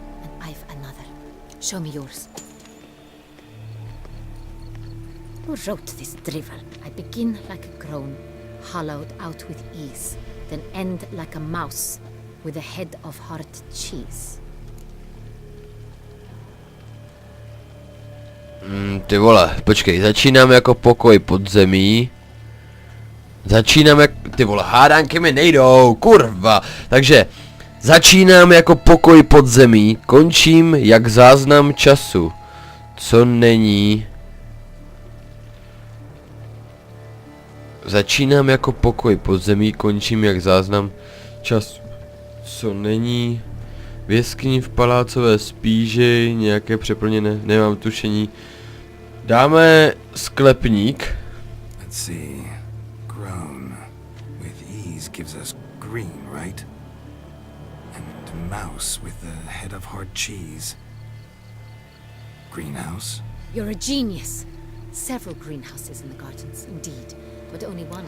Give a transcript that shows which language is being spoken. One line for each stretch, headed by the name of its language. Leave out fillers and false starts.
English: And I've another. Show me yours. Who wrote this drivel? I begin like a groan, hollowed out with ease, then end like a mouse, with a head of hard cheese.
Czech: Ty vole, počkej, začínám jako pokoj podzemí. Začínám jak... Ty vole, hádánky mi nejdou, kurva. Takže, začínám jako pokoj podzemí, končím jak záznam času. Co není... Začínám jako pokoj podzemí, končím jak záznam času. Co není... V jeskyni v palácové spíži, nějaké přeplněné, nemám tušení. Dáme sklepník.
English: Let's see. Grown with ease gives us green, right? And mouse with the head of hard cheese. Greenhouse? You're a genius. Several greenhouses in the gardens, indeed, but only one.